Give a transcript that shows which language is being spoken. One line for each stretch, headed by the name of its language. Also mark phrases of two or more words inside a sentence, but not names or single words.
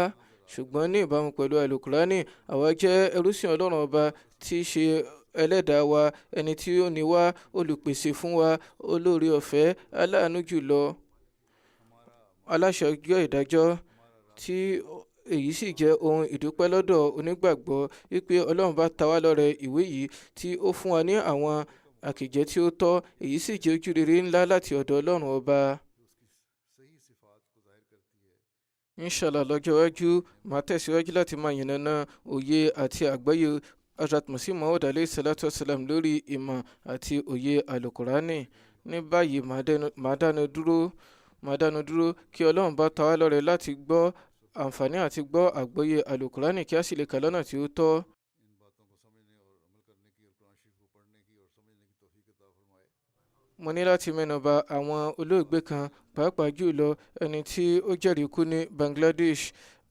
Yoruba: Ṣùgbọ́n ní ìbámu pẹ̀lú alukurani, àwa jẹ́ ẹrúsìn Ọlọ́run ọba tí í ṣe ẹlẹ́dàá wa, ẹni tí ó ní wá, olùpèsè fún wa, olóore ọ̀fẹ́, aláàánú jùlọ, aláṣẹ ọjọ́ ìdájọ́, tí èyí sì jẹ́ ohun ìdúpẹ́ lọ́dọ̀ onígbàgbọ́ wípé Ọlọ́run bá ta wá lọ́rẹ ìwé yìí tí ó fún wa ní àwọn àkìjẹ́ tí ó tọ́. Èyí sì jẹ́ ojú rere ńlá láti ọ̀dọ̀ Ọlọ́run ọba. Inshallah lọ́jọ́ iwájú máa tẹ̀síwájú láti máa yànnàná òye àti àgbáyé Hazrat Masih Maud
Arabic: عليه الصلاة والسلام
Yoruba: lórí ìmọ̀ àti òye alukurani. Ní báyìí máa dánu dúró kí Ọlọ́run bá ta wá lọ́rẹ láti gbọ́ àǹfààní àti gbọ́ àgbọ́yé alukurani kí a sì lè kà lọ́nà tí ó tọ́. Mo ní láti mẹ́nuba àwọn olóògbé kan, pàápàá jùlọ ẹni tí ó jẹ́rìí kú ní Bangladesh.